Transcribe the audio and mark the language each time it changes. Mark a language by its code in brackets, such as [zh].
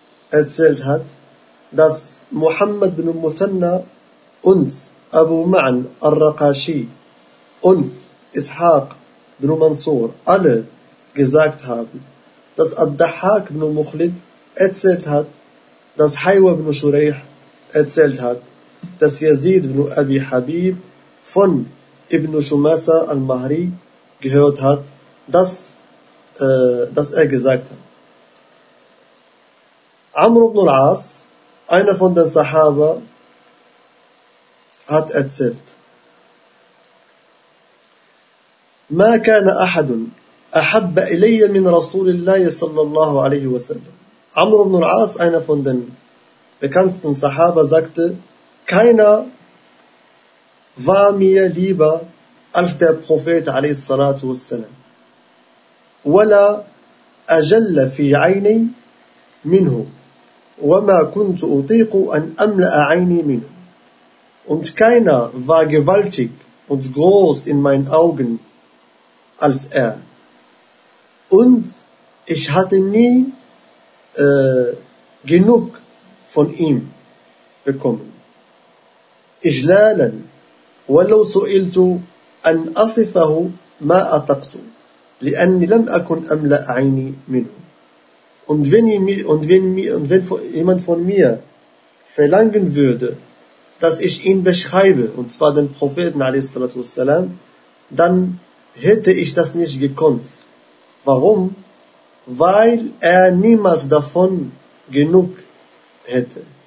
[de] erzählt hat, dass Muhammad bin Muthanna und Abu Ma'an al-Raqashi und Ishaq bin Mansur alle gesagt haben, dass Ad-Dahhak bin Mukhlid erzählt hat, dass Haywa bin Shureyh erzählt hat, dass Yazid bin Abi Habib von Ibn Shumasa al-Mahri gehört hat, dass er gesagt hat. Amr ibn al-As, einer von den Sahaba, hat erzählt. [ar] ما كان أحد أحب إلي من رسول الله صلى الله عليه وسلم. [de] Amr ibn al-As, einer von den bekanntesten Sahaba, sagte, keiner war mir lieber als der Prophet [ar] عليه الصلاة والسلام. ولا أجل في عيني منه وما كنت أطيق أن أملأ عيني منه. [de] Und keiner war gewaltig und groß in meinen Augen als er. Und ich hatte nie genug von ihm bekommen. [ar] إجلالا ولو سئلت أن أصفه ما أطقت لأني لم أكن أملأ عيني منه. [de] Und wenn jemand von mir verlangen würde, dass ich ihn beschreibe, und zwar den Propheten [ar] alaihi salatu wassalam, [de] dann hätte ich das nicht gekonnt. Warum? Weil er niemals davon genug hätte.